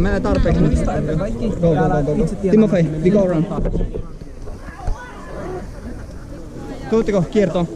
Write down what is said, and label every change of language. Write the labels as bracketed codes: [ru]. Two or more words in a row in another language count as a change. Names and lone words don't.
[fi] Menee tarpeeksi nyt. [en] Go. Timofei, we go around. [fi] Tuuttiko kiertoon?